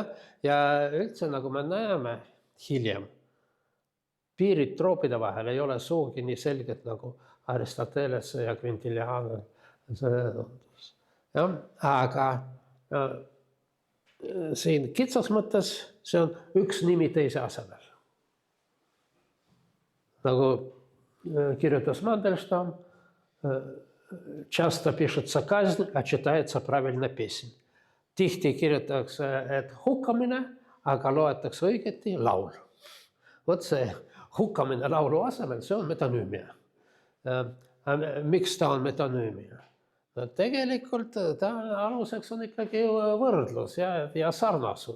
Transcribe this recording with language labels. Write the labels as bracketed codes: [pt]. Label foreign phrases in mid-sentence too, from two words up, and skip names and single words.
[et] Ja üldse, nagu me näeme hiljem, piirid troopide vahel ei ole suugi nii selged nagu Aristoteles ja Quintilian. Ja, aga siin kitsas mõttes see on üks nimi teise asemel. Nagu kirjutas Mandelstam, [ru] часто пишется казнь, а читается правильно песень. [et] Tihti kirjutatakse, et hukkamine, aga loetakse õigeti laul. Vot see hukkamine laulu asemel, see on metonüümia. Miks ta on metonüümia? Tegelikult ta aluseks on ikkagi võrdlus ja sarnasus.